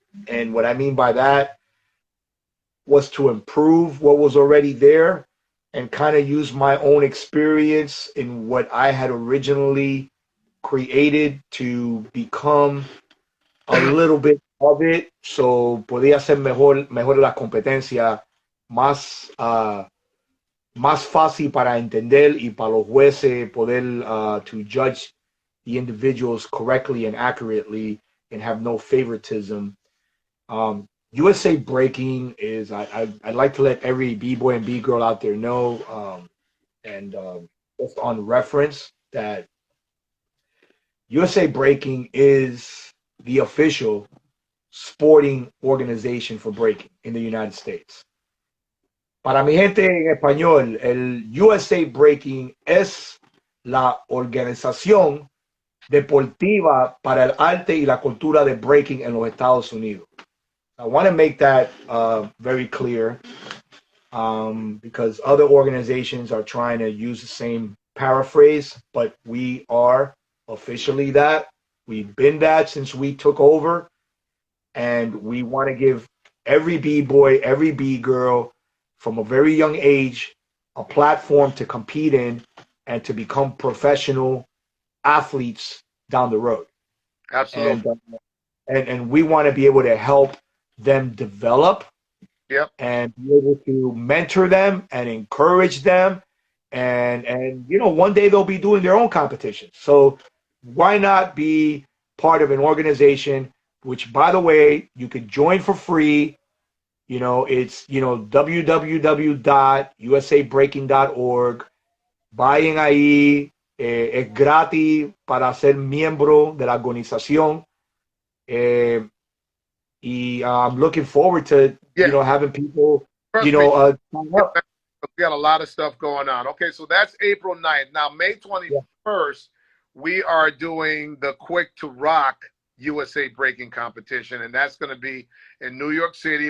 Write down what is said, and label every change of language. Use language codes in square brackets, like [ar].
[en] And what I mean by that was to improve what was already there and kind of use my own experience in what I had originally created to become a little bit of it. [es] So podía ser mejor la competencia, más, más fácil para entender y para los jueces poder [en] to judge the individuals correctly and accurately and have no favoritism. USA Breaking is, I'd like to let every B-boy and B-girl out there know, and just on reference, that USA Breaking is the official sporting organization for breaking in the United States. [es] Para mi gente en español, el USA Breaking es la organización deportiva para el arte y la cultura de breaking en los Estados Unidos. [en] I want to make that very clear, because other organizations are trying to use the same paraphrase, but we are officially that. We've been that since we took over, and we want to give every B-boy, every B-girl from a very young age a platform to compete in and to become professional athletes down the road. Absolutely. And we want to be able to help them develop. Yep. And be able to mentor them and encourage them, and one day they'll be doing their own competition. So why not be part of an organization, which, by the way, you can join for free. It's www.usabreaking.org. [es] Vayan ahí, es gratis para ser miembro de la organización. [en] I'm looking forward to having people Trust me, sign up. we got a lot of stuff going on. Okay, so that's April 9th. Now, May 21st, we are doing the Quick to Rock USA Breaking competition, and that's going to be in New York City.